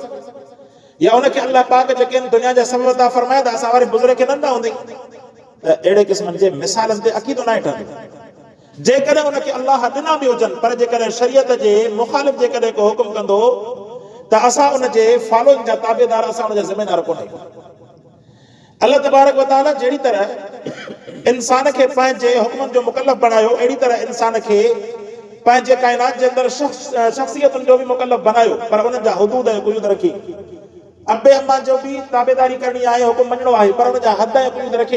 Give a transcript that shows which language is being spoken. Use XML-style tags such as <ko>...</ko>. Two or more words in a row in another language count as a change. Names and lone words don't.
<sd>या उनखे अल्लाह पाक जेके आहिनि दुनिया जा सबब अता फरमाया त असां वारे बुज़ुर्ग खे न हूंदी। त अहिड़े क़िस्मनि जे मिसालनि ते अक़ीदो न ठहंदो। जेकॾहिं उनखे अल्लाह ॾिना बि हुजनि, पर जेकॾहिं शरीयत जे मुखालिफ़ जेकॾहिं को हुकुम कंदो त असां उनजे फॉलोइंग जा ताबेदार, असां उनजा ज़िम्मेदार कोन आहियूं।</sd> <ar>الله تبارك وتعالى</ar> <sd>जहिड़ी तरह इंसान खे पंहिंजे हुकुमनि जो मुकल्लफ़ बणायो, अहिड़ी तरह इंसान खे पंहिंजे काइनात जे अंदरि शख़्सियतुनि जो बि मुकल्लफ़ बनायो, पर उन्हनि जा हुदूद ऐं कुयूद रखी। अबे अम्मा जो बि ताबेदारी करणी आहे, हुकुम मञणो आहे, पर उन जा हद ऐं कुयूद रखी।</sd>